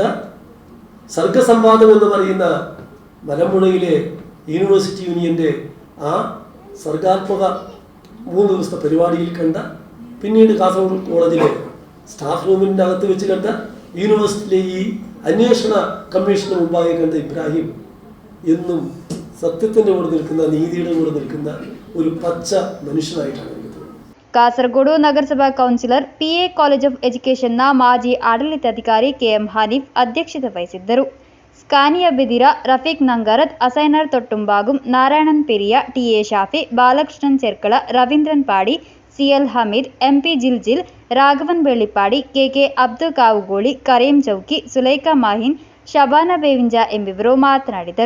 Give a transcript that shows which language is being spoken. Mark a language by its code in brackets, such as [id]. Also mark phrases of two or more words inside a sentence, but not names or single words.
[ml] സർഗസംവാദം എന്ന് പറയുന്ന മലമ്പുഴയിലെ യൂണിവേഴ്സിറ്റി യൂണിയൻ്റെ ആ സർഗാത്മക 3 ദിവസത്തെ പരിപാടിയിൽ കണ്ട, പിന്നീട് കാസർഗോഡ് കോളേജിലെ സ്റ്റാഫ് റൂമിൻ്റെ അകത്ത് വെച്ച് കണ്ട, യൂണിവേഴ്സിറ്റിയിലെ ഈ അന്വേഷണ കമ്മീഷന് മുമ്പാകെ കണ്ട ഇബ്രാഹിം എന്നും സത്യത്തിൻ്റെ കൂടെ നിൽക്കുന്ന, നീതിയുടെ കൂടെ നിൽക്കുന്ന ഒരു പച്ച മനുഷ്യനായിട്ടാണ് എനിക്ക് തോന്നുന്നത്. [kn] ಕಾಸರಗೋಡು ನಗರಸಭಾ ಕೌನ್ಸಿಲರ್, PA ಕಾಲೇಜ್ ಆಫ್ ಎಜುಕೇಷನ್ನ ಮಾಜಿ ಆಡಳಿತಾಧಿಕಾರಿ KM ಹನೀಫ್ ಅಧ್ಯಕ್ಷತೆ ವಹಿಸಿದ್ದರು. ಸ್ಕಾನಿಯಾ ಬಿದಿರ, ರಫೀಕ್ ನಂಗರತ್, ಅಸೈನರ್ ತೊಟ್ಟುಂಬಾಗುಂ, ನಾರಾಯಣನ್ ಪೆರಿಯ, TA ಶಾಫಿ, ಬಾಲಕೃಷ್ಣನ್ ಚೆರ್ಕಳ, ರವೀಂದ್ರನ್ ಪಾಡಿ, CL ಹಮೀದ್, MP ಜಿಲ್ಜಿಲ್, ರಾಘವನ್ ಬೆಳ್ಳಿಪಾಡಿ, KK ಅಬ್ದು ಕಾವುಗೋಳಿ, ಕರೀಂ ಚೌಕಿ, ಸುಲೈಖಾ ಮಾಹಿನ್, ಶಬಾನಾ ಬೇವಿಂಜ ಎಂಬಿವರು ಮಾತನಾಡಿದರು.